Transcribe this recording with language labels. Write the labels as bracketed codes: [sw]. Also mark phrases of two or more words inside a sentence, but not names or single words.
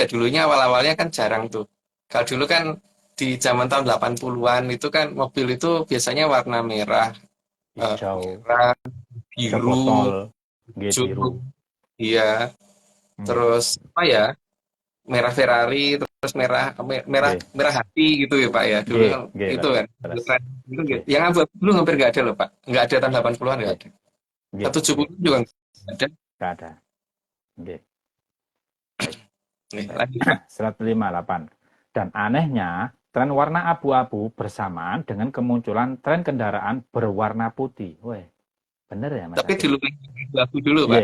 [id] Dulunya awal-awalnya kan jarang tuh. Kalau dulu kan di zaman tahun 80-an itu kan mobil itu biasanya warna merah, Hijau, merah, hijau biru, botol, nggih biru. hijau, iya. Nggih, Terus apa ya? Merah Ferrari, terus merah merah nggih, merah hati gitu ya Pak ya. Dulu nggih, kan nggih, itu kan. leres. Tren itu gitu. Nggih, Yang abu-abu dulu hampir nggak ada loh Pak. Nggak ada tahun 80-an nggak nggih, ada. nggih, 70 nggih. juga nggak ada. Nggak ada. Nggih. Baik. Nih, lanjut Pak. 158. Dan anehnya, tren warna abu-abu bersamaan dengan kemunculan tren kendaraan berwarna putih. Weh, bener ya Mas Tapi Agung? dulu abu-abu dulu Pak.